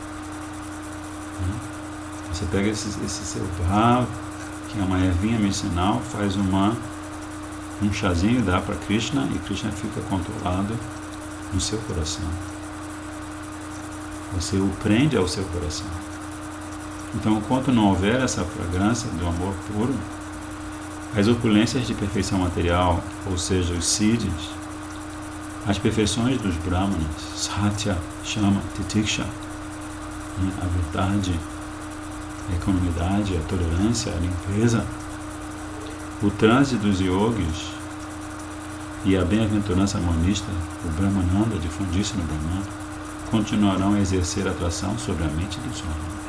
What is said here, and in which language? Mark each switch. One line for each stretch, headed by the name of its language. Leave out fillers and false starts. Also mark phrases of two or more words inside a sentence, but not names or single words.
Portuguese: Você pega esse seu bhava, que é uma ervinha medicinal, faz um chazinho, dá para Krishna, e Krishna fica controlado no seu coração. Você o prende ao seu coração. Então, enquanto não houver essa fragrância do amor puro, as opulências de perfeição material, ou seja, os siddhis, as perfeições dos brahmanas, satya, shama, titiksha, a verdade, a equanimidade, a tolerância, a limpeza, o transe dos yogis e a bem-aventurança monista, o Brahmananda, de fundir-se no Brahman, continuarão a exercer atração sobre a mente dos homens.